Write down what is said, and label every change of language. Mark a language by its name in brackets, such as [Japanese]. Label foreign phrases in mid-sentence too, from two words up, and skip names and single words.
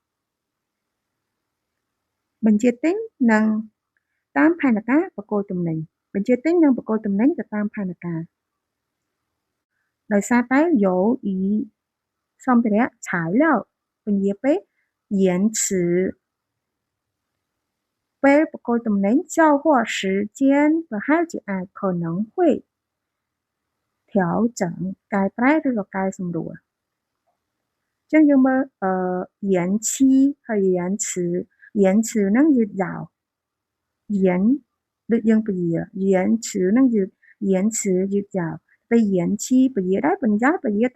[Khmer] បញ្ជាទិញនិងតាមផែនការប្រគល់ទំនិញបញ្ជាទិញនិងប្រគល់ទំនិញទៅតាមផែនការដោយសារតែ有与សម្ភារៈ材料ពន្យាពេល延迟 ពេលប្រគល់ទំនិញ [Chinese] 交货时间 [Khmer] ប្រហែលជាអាច [Chinese] 可能会调整 [Khmer] កែប្រែឬក៏កែសម្រួលអញ្ចឹងយើងមើល延期ហើយ延迟ហ្នឹងយឺតយ៉ាវ ដូចយើងពន្យា延迟ហ្នឹងយឺតយ៉ាវពេល延期ពន្យាដែរពន្យាទៅ